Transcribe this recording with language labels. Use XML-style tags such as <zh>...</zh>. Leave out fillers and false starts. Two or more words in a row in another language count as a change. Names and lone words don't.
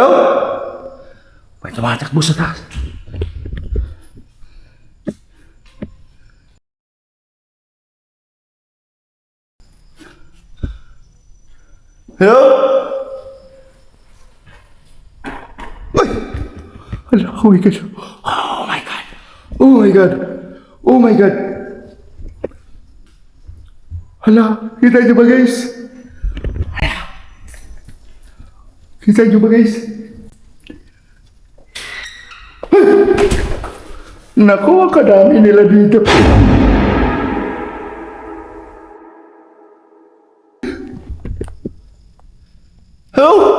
<tl>May tumatakbo sa taas. Hello? Uy! Hala,</tl> <en>oh my God. Oh my God. Oh my God. Oh my God.</en> <tl>Hala, kita nyo ba, guys? Hala. Kita nyo ba, guys? Naku, ang kadami nila dito. Hello?</tl>